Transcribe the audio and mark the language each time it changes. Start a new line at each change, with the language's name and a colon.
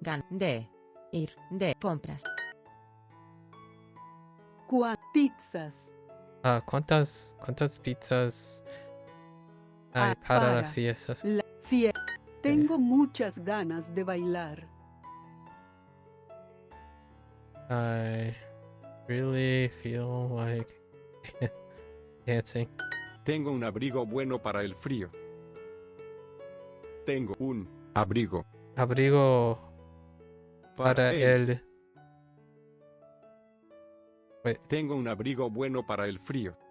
Spanish: De ir de compras. Pizzas. ¿Cuántas pizzas hay para la fiesta? Tengo muchas ganas de bailar.
English: I really feel like dancing.
Spanish: Tengo un abrigo bueno para el frío. Tengo un abrigo. Abrigo para el...
English: Wait.
Spanish: Tengo un abrigo bueno para el frío.